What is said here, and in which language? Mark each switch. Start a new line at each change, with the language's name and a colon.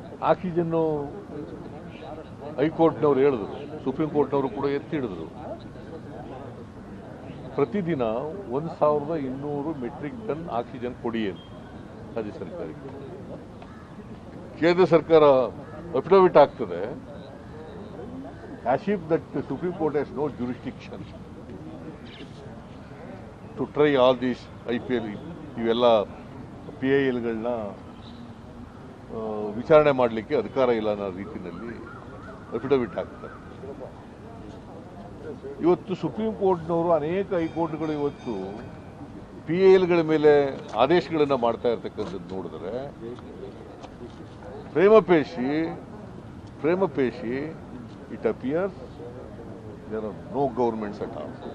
Kannada: ಆಕ್ಸಿಜನ್ನು ಹೈಕೋರ್ಟ್ನವ್ರು ಹೇಳಿದ್ರು, ಸುಪ್ರೀಂ ಕೋರ್ಟ್ನವರು ಕೂಡ ಎತ್ತಿ ಹಿಡಿದ್ರು. ಪ್ರತಿದಿನ 1200 ಮೆಟ್ರಿಕ್ ಟನ್ ಆಕ್ಸಿಜನ್ ಕೊಡಿ ಅಂತ ರಾಜ್ಯ ಸರ್ಕಾರಕ್ಕೆ. ಕೇಂದ್ರ ಸರ್ಕಾರ ಅಫಿಡವಿಟ್ ಆಗ್ತದೆ,
English: as if that the Supreme Court has no jurisdiction to try all these IPL
Kannada: ಇವೆಲ್ಲ PILಗಳನ್ನ ವಿಚಾರಣೆ ಮಾಡಲಿಕ್ಕೆ ಅಧಿಕಾರ ಇಲ್ಲ ಅನ್ನೋ ರೀತಿಯಲ್ಲಿ ಅಫಿಡವಿಟ್ ಆಗ್ತಾರೆ. ಇವತ್ತು ಸುಪ್ರೀಂ ಕೋರ್ಟ್ನವರು ಅನೇಕ ಹೈಕೋರ್ಟ್ಗಳು ಇವತ್ತು PILಗಳ ಮೇಲೆ ಆದೇಶಗಳನ್ನು ಮಾಡ್ತಾ ಇರ್ತಕ್ಕಂಥದ್ದು ನೋಡಿದ್ರೆ ಪ್ರೇಮಪೇಶಿ
English: It appears there are no governments at all.